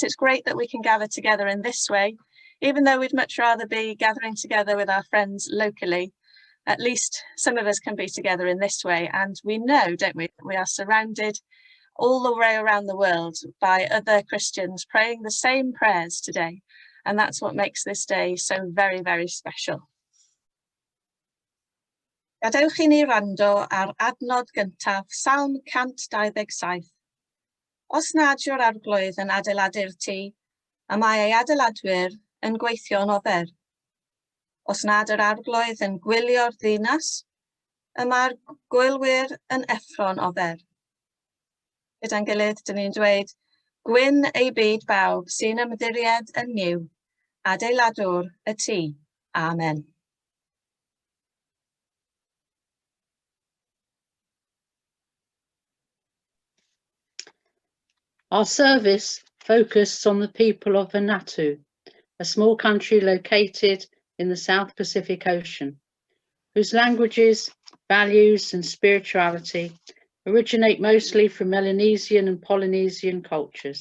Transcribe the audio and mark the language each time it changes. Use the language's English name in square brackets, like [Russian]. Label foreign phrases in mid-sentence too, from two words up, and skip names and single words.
[English] It's great that we can gather together in this way, even though we'd much rather be gathering together with our friends locally. At least some of us can be together in this way, and we know, don't we, that we are surrounded all the way around the world by other Christians praying the same prayers today, and that's what makes this day so very, very special. [Welsh] Gadewch I ni wrando ar adnod gyntaf Psalm 127. Os nad yw'r arglwydd yn adeiladu'r tŷ, a mae ei adeiladwyr yn gweithio'n ofer. Os nad yr arglwydd yn gwylio'r ddinas, y mae'r gwylwyr yn effro'n ofer. Gyda'n gilydd, dyn ni'n dweud, gwyn ei byd bawb sy'n ymddiried yn niw, adeiladwr y tŷ. Amen. [English] Our service focused on the people of Vanuatu, a small country located in the South Pacific Ocean, whose languages, values and spirituality originate mostly from Melanesian and Polynesian cultures.